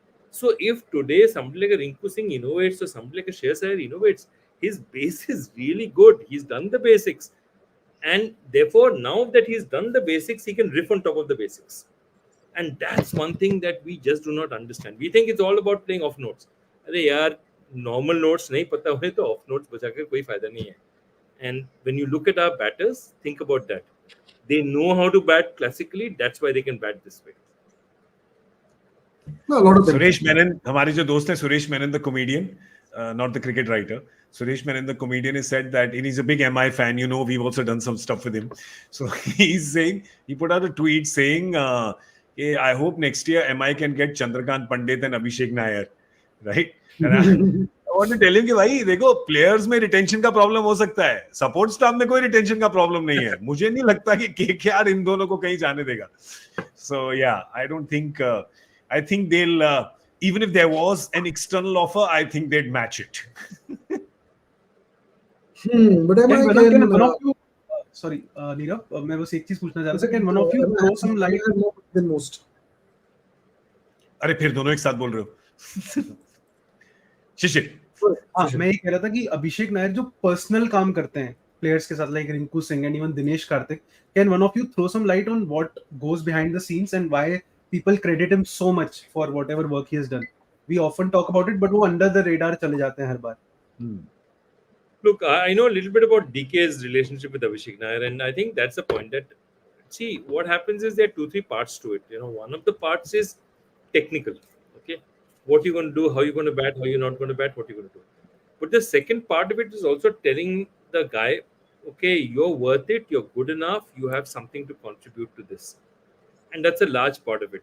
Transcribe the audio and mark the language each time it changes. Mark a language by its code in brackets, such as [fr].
[en] So if today somebody like a Rinku Singh innovates or somebody like a Shreyas Iyer innovates, his base is really good. He's done the basics. And therefore, now that he's done the basics, he can riff on top of the basics. And that's one thing that we just do not understand. We think it's all about playing off notes. [hi] अरे यार, normal notes नहीं पता होने तो off notes बजाकर कोई फायदा नहीं है. [en] And when you look at our batters, think about that. They know how to bat classically. That's why they can bat this way. No, a lot of them. Suresh Menon, [hi] हमारे जो दोस्त हैं, [en] Suresh Menon, the comedian, not the cricket writer. Suresh Menon, the comedian, has said that, and he's a big MI fan. We've also done some stuff with him. So he's saying, he put out a tweet saying, I hope next year MI can get Chandrakant Pandit and Abhishek Nair, right? And I want to tell him [hi] कि भाई देखो players में retention का problem हो सकता है, support staff में कोई retention का problem नहीं है. मुझे नहीं लगता कि KKR इन दोनों को कहीं जाने देगा. [en] So yeah, I don't think. I think they'll even if there was an external offer, I think they'd match it. But am I Can one can of you, sorry, [hi] Nirav, मैं बस एक चीज पूछना चाह रहा था. [en] Can one of you throw some light? more than most? [hi] अरे फिर दोनों एक साथ बोल रहे हो. शिशिर. हाँ, मैं ये कह रहा था कि अभिषेक नायर जो पर्सनल काम करते हैं प्लेयर्स के साथ, [en] Like Rinku Singh and even Dinesh Karthik, can one of you throw some light on what goes behind the scenes and why people credit him so much for whatever work he has done? We often talk about it, but वो under the radar [hi] चले जाते हैं हर बार. [en] Look, I know a little bit about DK's relationship with Abhishek Nair, and I think that's the point. That see, what happens is there are 2-3 parts to it. One of the parts is technical. Okay, what you're going to do, how you're going to bat, how you're not going to bat, what you're going to do. But the second part of it is also telling the guy, okay, you're worth it, you're good enough, you have something to contribute to this, and that's a large part of it.